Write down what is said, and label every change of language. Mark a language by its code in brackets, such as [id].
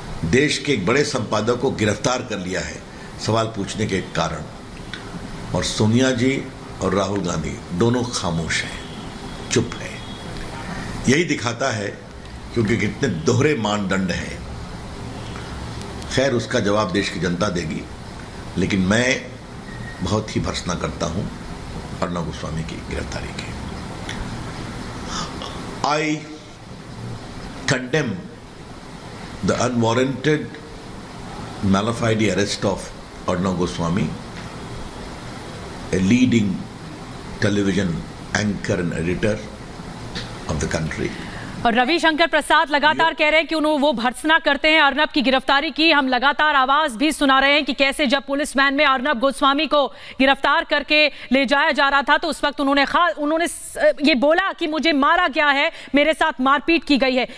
[hi] देश के एक बड़े संपादक को गिरफ्तार कर लिया है सवाल पूछने के कारण, और सोनिया जी और राहुल गांधी दोनों खामोश हैं, चुप हैं। यही दिखाता है क्योंकि कितने दोहरे मानदंड हैं। खैर, उसका जवाब देश की जनता देगी, लेकिन मैं बहुत ही भर्त्सना करता हूं अर्नब गोस्वामी की गिरफ्तारी की। [en] I condemn the unwarranted malafide arrest of Arnab Goswami, a leading television anchor and editor of the country. [hi] और रविशंकर प्रसाद लगातार कह रहे हैं कि वो भर्त्सना करते हैं अर्नब की गिरफ्तारी की। हम लगातार आवाज भी सुना रहे हैं कि कैसे जब पुलिस वैन में अर्नब गोस्वामी को गिरफ्तार करके ले जाया जा रहा था तो उस वक्त उन्होंने ये बोला कि मुझे मारा गया है, मेरे साथ मारपीट की गई है।